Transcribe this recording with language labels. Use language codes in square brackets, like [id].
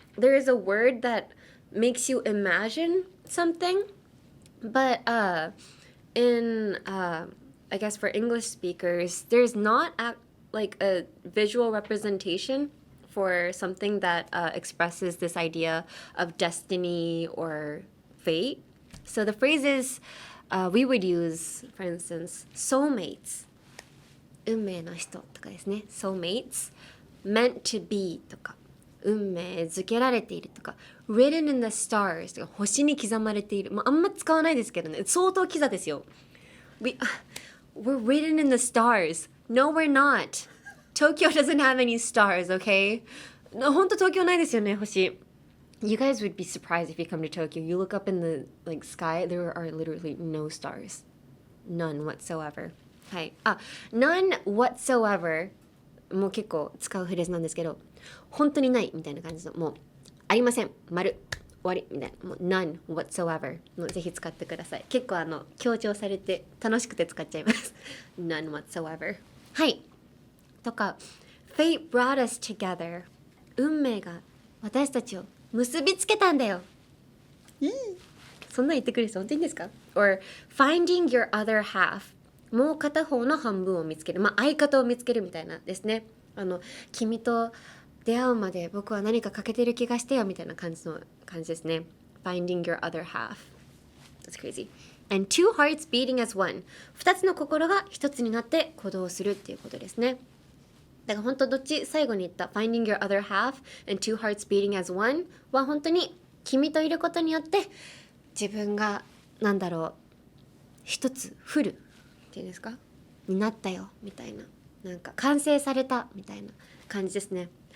[en] There is a word that makes you imagine something, but in I guess for English speakers, there's not like a visual representation for something that expresses this idea of destiny or fate. So the phrases we would use, for instance, soulmates. [ja] 運命の人とかですね。 [en] soulmates, meant to be [ja] とか、運命づけられているとか、 [en] written in the stars [ja] とか、星に刻まれている。あんま使わないですけどね。相当キザですよ。 [en] We're written in the stars. No, we're not. Tokyo doesn't have any stars, okay? [ja] ほんと東京ないですよね、星。 [en] You guys would be surprised if you come to Tokyo. You look up in the like sky, there are literally no stars. None whatsoever. はい。 [ja] none whatsoever もう結構使うフレーズなんですけど、本当にないみたいな感じの、もうありません、丸、終わりみたいな、もう none whatsoever もうぜひ使ってください。結構強調されて楽しくて使っちゃいます。 [en] none whatsoever。 はい。とか、fate brought us together。 [ja] 運命が私たちを結びつけたんだよ。そんな言ってくれる人本当にいいんですか？ [en] Or finding your other half。 [ja] もう片方の半分を見つける。相方を見つけるみたいなですね。君と出会うまで僕は何か欠けてる気がしてよみたいな感じですね。 [en] Finding your other half. That's crazy. And two hearts beating as one. [ja] 二つの心が一つになって行動するっていうことですね。だから本当どっち最後に言った [en] Finding your other half and two hearts beating as one [ja] は本当に君といることによって自分が一つフルっていうんですかになったよみたいな、なんか完成されたみたいな感じですね。